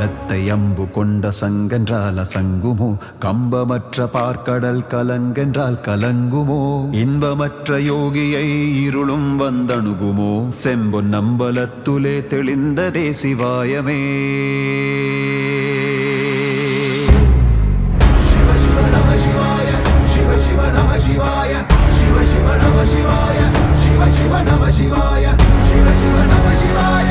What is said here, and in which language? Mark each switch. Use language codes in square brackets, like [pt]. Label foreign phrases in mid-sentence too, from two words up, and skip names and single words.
[ta] வார்த்தை அம்பு கொண்ட சங்கென்றால் அசங்குமோ கம்பமற்ற பார்க்கடல் கலங்கென்றால் கலங்குமோ இன்பமற்ற யோகியை இருளும் வந்தணுகுமோ செம்பொன் நம்பலத்துலே தெளிந்ததே சிவாயமே [sa] शिवाय, शिव शिव नमः शिवाय, शिव शिव नमः शिवाय, शिव शिव नमः शिवाय,